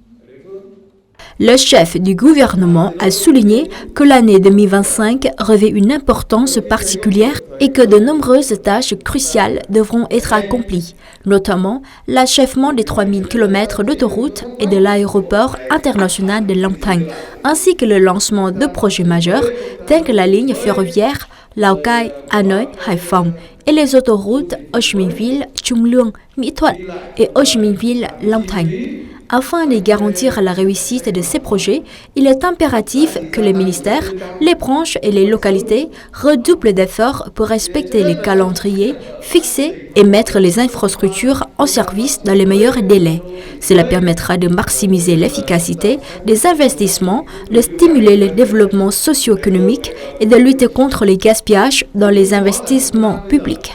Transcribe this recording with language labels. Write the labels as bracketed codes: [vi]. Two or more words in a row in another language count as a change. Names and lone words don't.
[fr] Le chef du gouvernement a souligné que l'année 2025 revêt une importance particulière et que de nombreuses tâches cruciales devront être accomplies, notamment l'achèvement des 3000 km d'autoroutes et de l'aéroport international de Long Thanh, ainsi que le lancement de projets majeurs tels que la ligne ferroviaire Lào Cai, Hanoi, Hải-Phòng et les autoroutes Ho Chi Minh Ville, Trung Lương, Mỹ Thuận et Ho Chi Minh Ville, Long Thanh. Afin de garantir la réussite de ces projets, il est impératif que les ministères, les branches et les localités redoublent d'efforts pour respecter les calendriers fixés et mettre les infrastructures en service dans les meilleurs délais. Cela permettra de maximiser l'efficacité des investissements, de stimuler le développement socio-économique et de lutter contre les gaspillages dans les investissements publics.